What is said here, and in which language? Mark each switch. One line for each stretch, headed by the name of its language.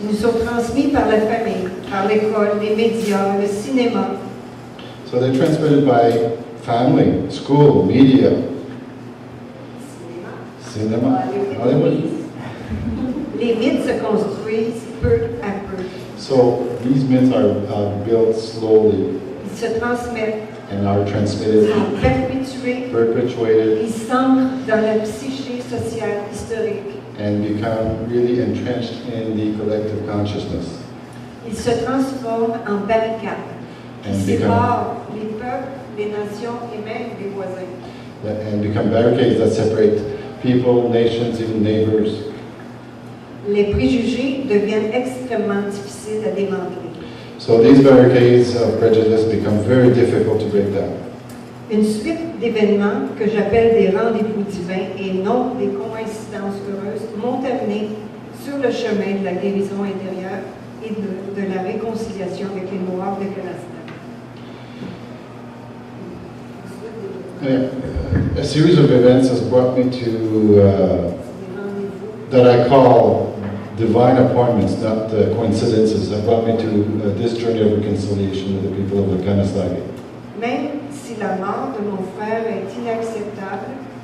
French: Nous sommes transmis par la famille, par l'école, les médias, le cinéma.
English: So they're transmitted by family, school, media, cinema, Hollywood.
French: Les mythes se construisent peu à peu.
English: So these myths are built slowly
French: Ils se transmettent,
English: and are transmitted,
French: sont perpétués,
English: perpetuated,
French: ils s'ancrent dans la psyché sociale historique.
English: and become really entrenched in the collective consciousness.
French: Ils se transforment en barricades qui
English: And
French: séparent les peuples, les nations et même les voisins.
English: And become barricades that separate people, nations, even neighbors.
French: Les préjugés deviennent extrêmement difficiles à démanteler.
English: So these barricades of prejudice become very difficult to break down.
French: Une suite d'événements que j'appelle des rendez-vous divins et non des coïncidences heureuses m'ont amené sur le chemin de la guérison intérieure et de la réconciliation avec les Noirs de Canada.
English: A series of events has brought me to that I call divine appointments, not coincidences, have brought me to this journey of reconciliation with the people of the Kanestage.
French: Même si la mort de mon frère est inacceptable,